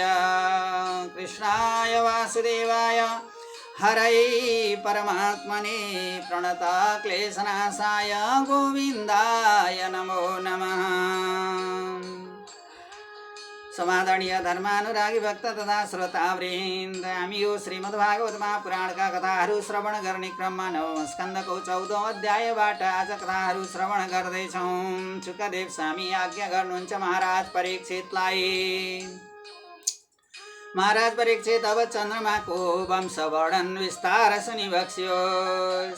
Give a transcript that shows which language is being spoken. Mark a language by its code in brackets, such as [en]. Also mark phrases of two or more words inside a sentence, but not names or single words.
[sa] कृष्णाय वासुदेवाय हरै परमात्मने प्रणत क्लेशनाशाय गोविन्दाय नमो नमः। [ne] समादरणीय धर्मानुरागी भक्त तथा श्रोतावृन्द, हामी यो श्रीमद्भागवत महापुराणका कथाहरू श्रवण गर्ने क्रममा नवम स्कन्धको 14औं अध्यायबाट आज कथाहरू श्रवण गर्दैछौँ। सुखदेव स्वामी आज्ञा गर्नुहुन्छ महाराज परीक्षितलाई। महाराज परीक्षित, अब चन्द्रमाको वंशवर्णन विस्तार सुनि बक्स्योस्।